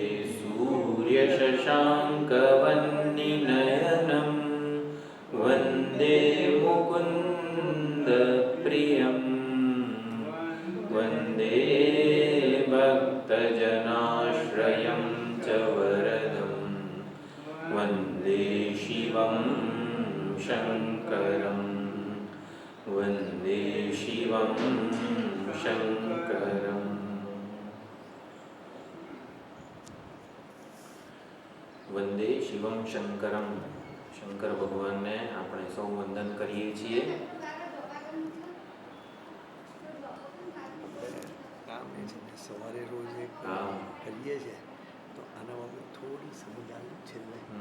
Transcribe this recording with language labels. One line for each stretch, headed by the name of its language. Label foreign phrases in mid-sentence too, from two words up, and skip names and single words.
Sanskrit: सूर्यशशाङ्कवह्निनयनं वन्दे मुकुन्दप्रियं वन्दे भक्तजनाश्रयं च वरदं वन्दे शिवं शङ्करं वन्दे शिवं शङ्करम्। वन्दे शिवं शङ्करम्.
Gujarati: શંકર ભગવાનને આપણે સૌ વંદન કરીએ છીએ. સવારે રોજ એક કરીએ છીએ તો આના બાબતે થોડી સમજ આવી છેલ્લે